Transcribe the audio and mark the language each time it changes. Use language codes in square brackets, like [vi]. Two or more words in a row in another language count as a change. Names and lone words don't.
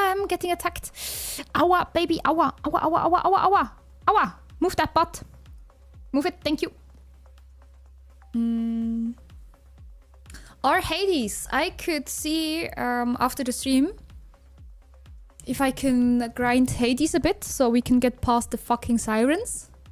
[en] getting attacked. Awa, baby, awa, awa, awa, awa, awa, awa, awa. Move that butt. Move it, thank you. Or Hades. I could see after the stream if I can grind Hades a bit so we can get past the fucking sirens.